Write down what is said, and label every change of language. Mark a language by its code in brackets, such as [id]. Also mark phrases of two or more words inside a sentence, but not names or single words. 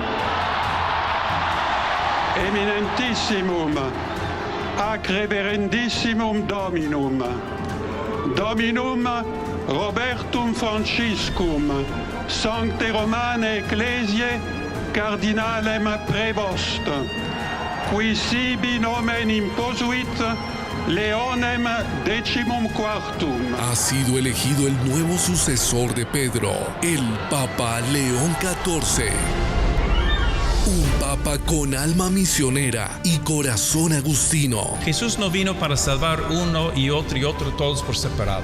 [la] Eminentissimum ac reverendissimum Dominum. Dominum Robertum Franciscum, Sancte Romane Ecclesiae Cardinalem Prevost, qui sibi nomen imposuit Leonem XIV. [es] Ha sido elegido el nuevo sucesor de Pedro, el Papa León XIV. Un papa con alma misionera y corazón agustino. Jesús no vino para salvar uno y otro todos por separado.